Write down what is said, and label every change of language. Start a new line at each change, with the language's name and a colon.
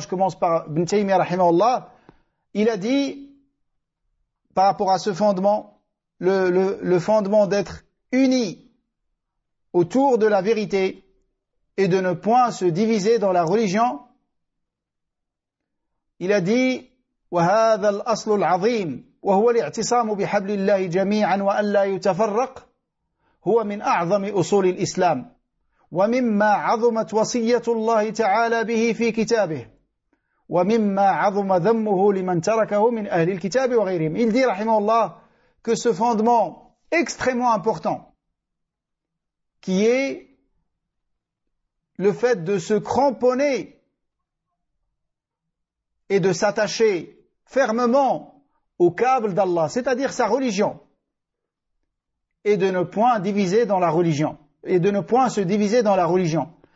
French: Je commence par Ibn Taymiyyah rahimahullah. Il a dit, par rapport à ce fondement, le fondement d'être unis autour de la vérité et de ne point se diviser dans la religion. Il a dit,
Arabic: وَهَذَا الْأَصْلُ الْعَظِيمُ وهو الاعتصام بحبل الله جميعا وأن لا يتفرق هو من أعظم أصول الإسلام ومما عظمت وصية الله تعالى به في كتابه ومما عظم ذمه لمن تركه من أهل الكتاب وغيرهم.
French: Il dit رحمه الله que ce fondement extrêmement important qui est le fait de se cramponner et de s'attacher fermement au câble d'Allah, c'est-à-dire sa religion, et de ne point diviser dans la religion, et de ne point se diviser dans la religion.